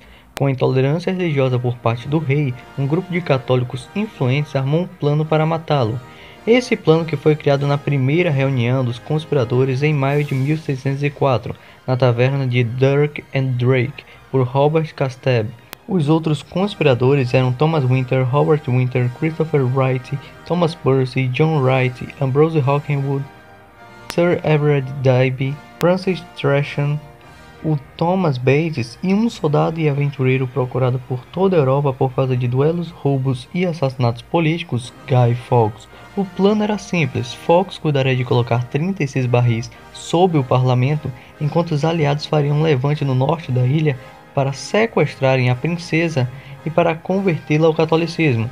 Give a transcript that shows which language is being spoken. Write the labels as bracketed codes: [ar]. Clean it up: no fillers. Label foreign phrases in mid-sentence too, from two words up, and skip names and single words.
[pt] Com a intolerância religiosa por parte do rei, um grupo de católicos influentes armou um plano para matá-lo. Esse plano que foi criado na primeira reunião dos conspiradores em maio de 1604, na taverna de Dirk and Drake, por Robert Castell. Os outros conspiradores eram Thomas Winter, Robert Winter, Christopher Wright, Thomas Percy, John Wright, Ambrose Hawkenwood, Sir Everard Digby, Francis Tresham, o Thomas Bates e um soldado e aventureiro procurado por toda a Europa por causa de duelos, roubos e assassinatos políticos, Guy Fawkes. O plano era simples: Fawkes cuidaria de colocar 36 barris sob o parlamento, enquanto os aliados fariam um levante no norte da ilha para sequestrarem a princesa e para convertê-la ao catolicismo.